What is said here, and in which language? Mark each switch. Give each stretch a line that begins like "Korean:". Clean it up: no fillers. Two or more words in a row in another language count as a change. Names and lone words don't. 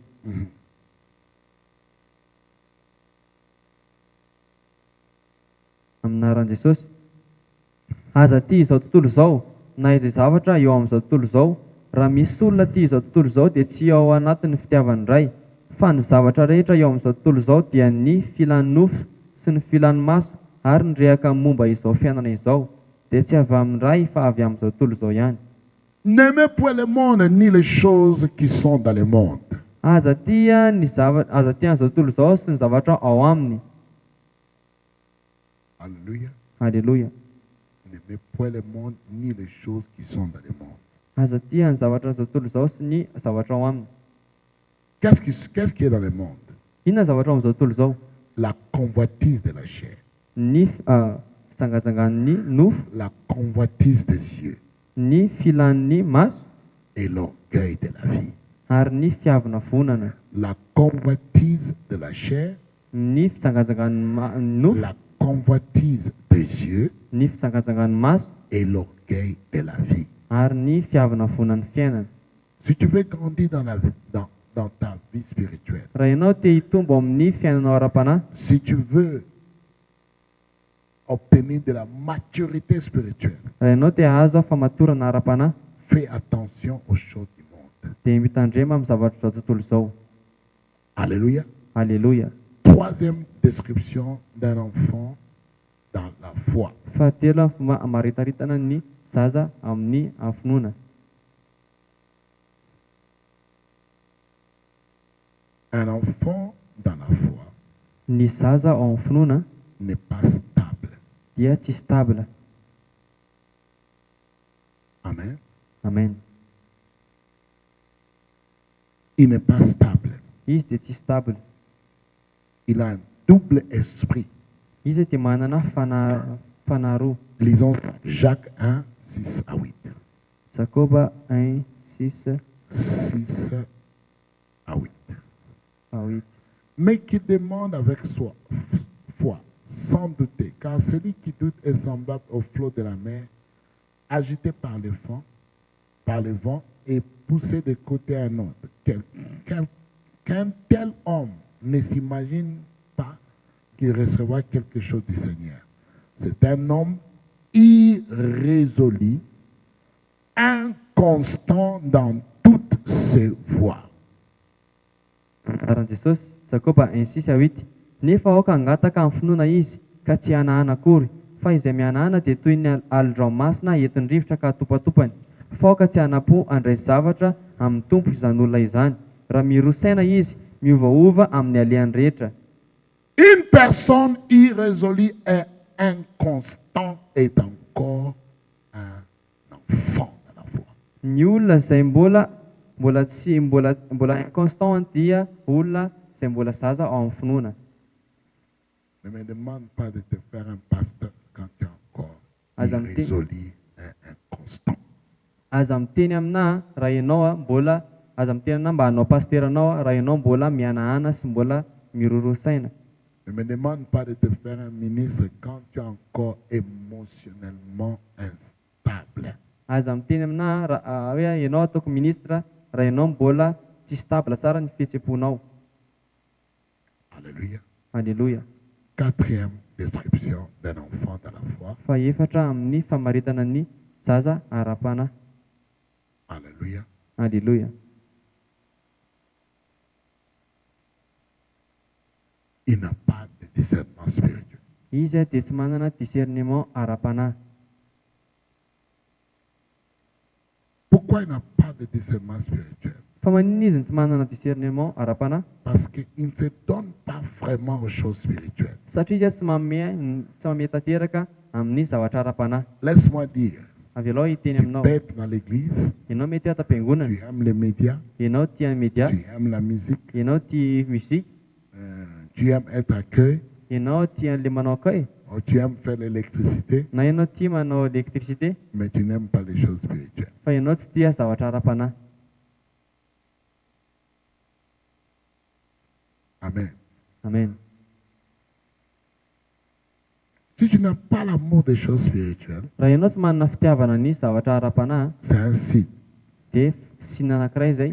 Malagasy: Mhm. Aminaran'i Jesosy. Aza tia izao tontolo izao, na izay zavatra eo amin'izao tontolo izao. Raha misy olona tia izao tontolo izao dia tsy ao anatin'ny fitiavany iray. Fa ny zavatra rehetra eo amin'izao tontolo izao dia ny filan'ny nofo sy ny filan'ny maso ary ny rehaka momba izao fiainana izao. Dia tsy avy amin'ny iray fa avy amin'izao tontolo izao ihany.
French: N'aimez point le monde ni les choses qui sont dans le monde.
Malagasy: Aza tia an'izao tontolo izao sy ny zavatra ao aminy.
French: Alléluia.
Malagasy: Alléluia.
French: N'aimez point le monde ni les choses qui sont dans le monde.
Malagasy: Aza tia ny zavatra izao tontolo izao sy ny zavatra ao aminy.
French: Qu'est-ce qui est dans le monde?
Malagasy: Inona zavatra ao amin'izao tontolo izao?
French: La convoitise de la chair,
Malagasy: Ny fitsangatsangan'ny nofo,
French: la convoitise des yeux
Malagasy: ny filan'ny maso
French: et l'orgueil de la vie.
Malagasy: ary ny fiavana vonana.
French: La convoitise de la chair,
Malagasy: Ny fitsangatsangan'ny nofo,
French: la convoitise des yeux
Malagasy: ny fitsangatsangan'ny maso
French: et l'orgueil de la vie.
Malagasy: ary ny fiavana vonan'ny fiainana.
French: Si tu veux grandir dans ta vie spirituelle,
Malagasy: raha ianao te hitombo amin'ny fiainanao ara-panahy,
French: si tu veux obtenir de la maturité spirituelle,
Malagasy: raha ianao te hahazo famatorana ara-panahy,
French: fais attention aux choses du monde.
Malagasy: dia mitandrema amin'ny zavatra izao tontolo izao.
French: Alléluia.
Malagasy: Alléluia.
French: Troisième description d'un enfant dans la foi.
Malagasy: Fahatelo amin'ny fomba hamaritaritana ny zaza amin'ny finoana.
French: Un enfant dans la foi
Malagasy: Ny zaza ao amin'ny finoana
French: n'est pas stable.
Malagasy: dia tsy stable.
French: Amen.
Malagasy: Amen.
French: Il n'est pas stable.
Malagasy: Izy dia tsy stable.
French: Il a un double esprit.
Malagasy: Izy dia manana fanahy roa.
French: Lisons Jacques 1, 6 à 8.
Malagasy: Jakoba 1, 6
French: 6 à 8. à 8. Mais qui demande avec foi, sans douter, car celui qui doute est semblable au flot de la mer, agité par le vent et poussé de côté à un autre. Qu'un tel homme ne s'imagine pas qu'il recevra quelque chose du Seigneur. C'est un homme irrésolu, inconstant dans toutes ses voies.
Malagasy: Raha Jesosy, Jakoba 1:6-8, nefa aoka hangataka amin'ny finoana izy ka tsy hanahana akory, fa izay mihanahana dia toy ny alon-dranomasina entin-drivotra ka atopatopany. Fa aoka tsy hanapo handray zavatra amin'ny tompo izany olona izany. Raha mirosaina izy, miovaova amin'ny alehany rehetra.
French: Une personne irrésolue et inconstant est encore un enfant de la foi.
Malagasy: Ny olona izay mbola inconstant dia olona izay mbola zaza ao amin'ny finoana.
French: Ne me demande pas de te faire un pasteur quand tu es encore
Malagasy: Azam te-
French: irrésolu et inconstant.
Malagasy: Aza miteny aminahy raha ianao aza miteny aminahy mba hanao pasteranao raha ianao mbola mihanahana sy mbola mirorosaina.
French: Ne me demande pas de te faire un ministre quand tu es encore émotionnellement instable.
Malagasy: Aza miteny aminahy raha hoe ianao ataoko ministra raha ianao mbola tsy stable tsara ny fihetsem-ponao.
French: Alléluia.
Malagasy: Alléluia.
French: Quatrième description d'un enfant dans la foi.
Malagasy: Faefatra amin'ny famaritana ny zaza ara-panahy.
French: Alléluia.
Malagasy: Alléluia.
French: Il n'a pas de discernement spirituel.
Malagasy: Izy dia tsy manana discernement ara-panahy.
French: Pourquoi il n'a pas de discernement spirituel?
Malagasy: Fa maninona izy ny tsy manana discernement ara-panahy?
French: Parce qu'il ne se donne pas vraiment aux choses spirituelles.
Malagasy: Satria izy tsy manome tanteraka amin'ny zavatra ara-panahy.
French: Laisse-moi dire,
Malagasy: Avy aloha hiteny
French: tu
Malagasy: aminao,
French: peux être dans l'église,
Malagasy: ianao mety ato am-piangonana,
French: tu aimes les médias,
Malagasy: ianao tia ny média,
French: tu aimes la musique,
Malagasy: ianao tia musique,
French: tu aimes être accueil,
Malagasy: ianao tia an'le manao akay,
French: ou tu aimes faire l'électricité,
Malagasy: na ianao tia manao électricité,
French: mais tu n'aimes pas les choses spirituelles.
Malagasy: fa ianao tsy tia zavatra ara-panahy.
French: Amen.
Malagasy: Amen.
French: Si tu n'as pas l'amour des choses spirituelles,
Malagasy: Raha ianao tsy manana fitiavana ny zavatra ara-panahy,
French: c'est un signe.
Malagasy: dia signe anankiray izay,